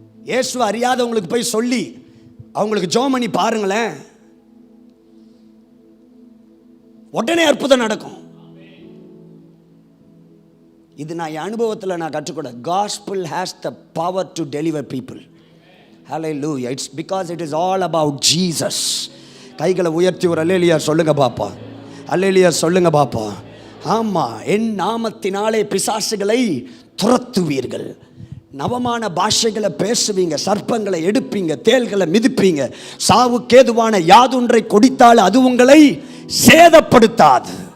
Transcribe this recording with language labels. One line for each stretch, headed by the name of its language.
Tamil: இயேசு அறியாதவங்களுக்கு போய் சொல்லி அவங்களுக்கு ஜெபம் பண்ணி பாருங்களேன், உடனே அற்புதம் நடக்கும். இது நான் என் அனுபவத்தில் நான் கற்றுக்கொண்ட.
English: gospel has the power to deliver people. Hallelujah. It's because it is all about Jesus.
Tamil: கைகளை உயர்த்தி ஒரு அல்லேலூயா சொல்லுங்க பாப்பா. அல்லேலூயா சொல்லுங்க பாப்பா. ஆமாம், என் நாமத்தினாலே பிசாசுகளை துரத்துவீர்கள், நவமான பாஷைகளை பேசுவீங்க, சர்ப்பங்களை எடுப்பீங்க, தேள்களை மிதிப்பீங்க, சாவுக்கேதுவான யாதொன்றை கொடித்தால் அது உங்களை சேதப்படுத்தாது.